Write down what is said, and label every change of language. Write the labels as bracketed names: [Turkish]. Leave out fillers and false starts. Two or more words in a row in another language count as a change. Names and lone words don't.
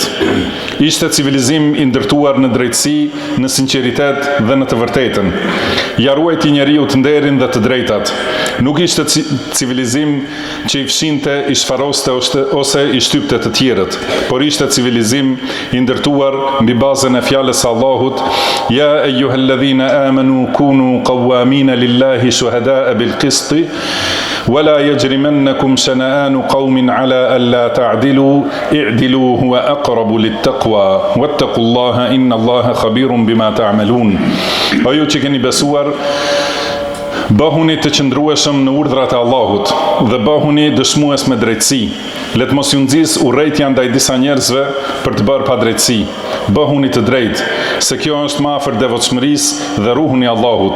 [Albanian] Ishte civilizim i ndërtuar në drejtësi, në sinqeritet dhe në të vërtetën. Ja ruajti njeriu të nderin dhe të drejtat. Nuk ishte civilizim që i fshinte, i shfaroste ose i shtypte të tjerët, por ishte civilizim i ndërtuar mbi bazën e fjalës së Allahut: [Arabic] "يا أيها الذين آمنوا كونوا قوامين لله شهداء بالقسط ولا يجرمنكم شنآن قوم على ألا تعدلوا اعدلوا هو أقرب للتقوى واتقوا الله إن الله خبير بما تعملون." [Albanian] O ju që keni besuar, bëhuni të qëndrueshëm në urdhrat e Allahut dhe bëhuni dëshmues me drejtësi. Let mos ju nxis urrejtja ndaj disa njerëzve për të bërë padrejtësi. Bëhuni të drejtë, se kjo është më afër devotshmërisë dhe ruhuni Allahut.